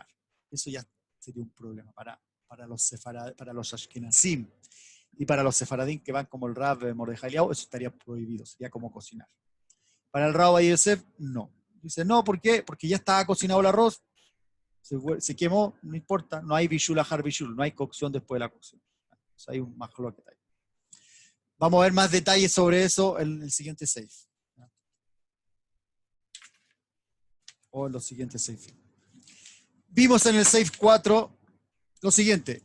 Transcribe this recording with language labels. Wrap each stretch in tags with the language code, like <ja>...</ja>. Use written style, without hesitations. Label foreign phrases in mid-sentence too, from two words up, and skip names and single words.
<es>Eso ya sería un problema para los ashkenazim. Y para los sefaradín que van como el Rav Mordejai Eliyahu, eso estaría prohibido, sería como cocinar. Para el Rav Ovadia Yosef, no. Dice, no, ¿por qué? Porque ya estaba cocinado el arroz, se quemó, no importa, no hay</es> <he>בישול אחר בישול,</he> <es>no hay cocción después de la cocción. O sea, hay un majloket ahí. Vamos a ver más detalles sobre eso en el siguiente seif. O en los siguientes seif. Vimos en el seif 4 lo siguiente.</es>